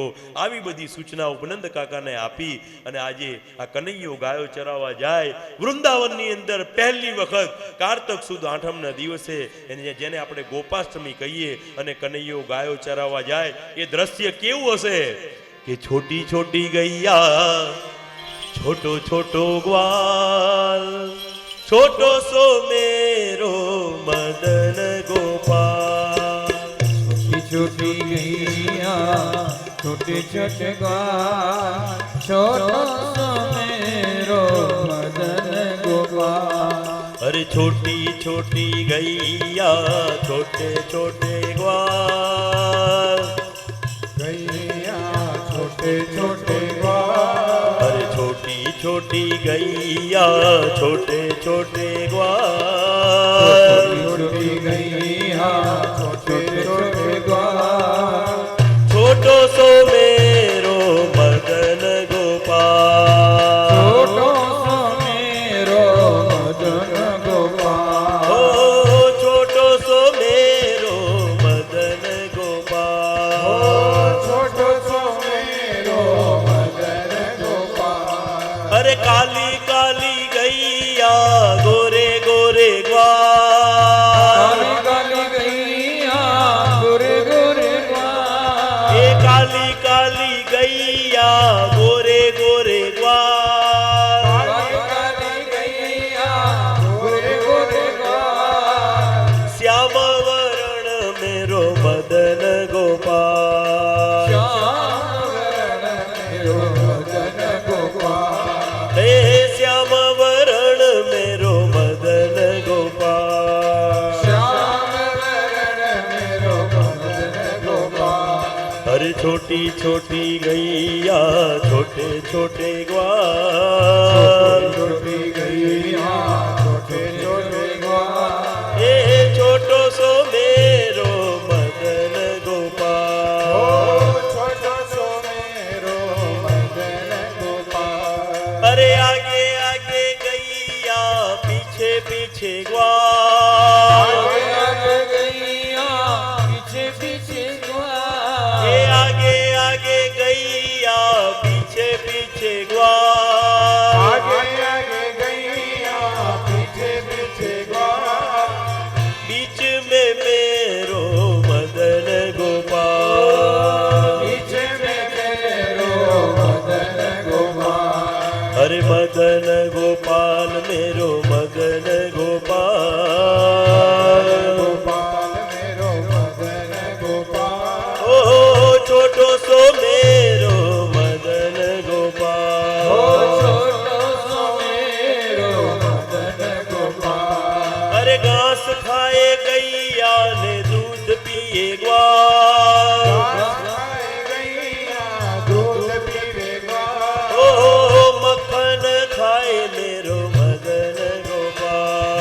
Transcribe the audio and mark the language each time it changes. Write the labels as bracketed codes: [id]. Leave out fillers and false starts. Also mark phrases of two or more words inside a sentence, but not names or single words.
[gu] આવી બધી સૂચના ઉપનંદ કાકાને આપી અને આજે આ કનૈયો ગાયો ચરાવવા જાય વૃંદાવનની અંદર પહેલી વખત કારતક સુદ આઠમના દિવસે જેને આપણે ગોપાષ્ટમી કહીએ અને કનૈયો ગાયો ચરાવવા જાય એ દ્રશ્ય કેવું હશે કે [bra] छोटी छोटी गैया छोटो छोटो ग्वाल छोटो सो मेरो मदन गोपाल. छोटी छोटी गैया छोटे छोटे ग्वाल छोटो सो मेरो मदन गोपाल. अरे छोटी छोटी गैया छोटे छोटे ग्वाल गैया छोटे छोटे ग्वाल. अरे छोटी छोटी गैया छोटे छोटे ग्वाल छोटी गैया छोटे छोटे ग्वाल छोटो सो मेरो मदन गोपाल. छोटो सो मेरो मदन गोपाल. ओ छोटो सो मेरो मदन गोपाल. छोटो सो मेरो मदन गोपाल. अरे काली काली गैया गोरे गोरे ग्वाल. काली काली गैया गोरे गोरे ग्वाल. ये काली काली गैया गोरे गोरे ग्वाल. काली काली गैया गोरे गोरे ग्वाल. श्याम वरण मेरो मदन गोपाल. श्याम वरण मेरो मदन गोपाल. हे श्याम वरण मेरो मदन गोपाल. श्याम वरण मेरो मदन गोपाल. अरे छोटी छोटी गैया छोटे छोटे ग्वाल. छोटी गैया छोटे छोटे ग्वाल. ये छोटो सो मेरो मदन गोपाल. छोटो सो मेरो मदन गोपाल. अरे आगे आगे गैया पीछे पीछे ग्वाल. आगे आगे गैया पीछे पीछे ग्वाल. ये आगे आगे गैया पीछे पीछे ग्वाल. आगे आगे गैया पीछे पीछे ग्वाल. बीच में मेरो मदन गोपाल. पीछे में मेरो मदन गोपाल. अरे मदन गोपाल मेरो मदन गोपाल. गोपाल मेरो मदन गोपाल. ओ छोटो सो मेरो मदन गोपाल. छोटो सो मेरो मदन गोपाल. अरे घास खाए गैया ने दूध पिए ग्वाल. खाए गैया दूध पीवे ग्वाल. ओ मक्खन खाए मेरो मदन गोपाल.